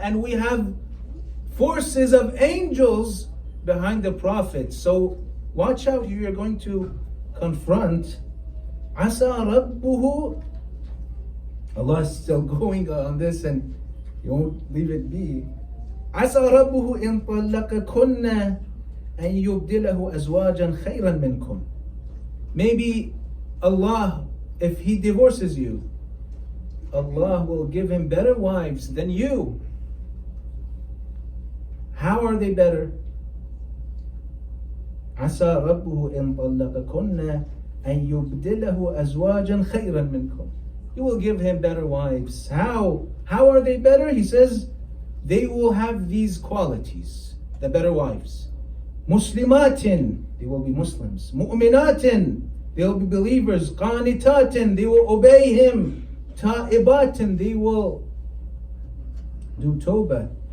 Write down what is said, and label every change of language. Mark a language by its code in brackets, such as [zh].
[en] And we have forces of angels behind the Prophet. So watch out who you're going to confront. [ar] عَسَى رَبُّهُ. [en] Allah is still going on this and you won't leave it be. [ar] عَسَى رَبُّهُ إِن طَلَّقَكُنَّ أن يبدله أزواجا خيرا منكم. [en] Maybe Allah, if He divorces you, Allah will give him better wives than you. How are they better? [ar] عسى ربه إن طلقكن أن يبدله أزواجا خيرا منكم. [en] He will give him better wives. How are they better? He says they will have these qualities, the better wives. Muslimatin, they will be Muslims. Mu'minatin, they will be believers. Qanitatin, they will obey him. Ta'ibatin, they will do tawbah.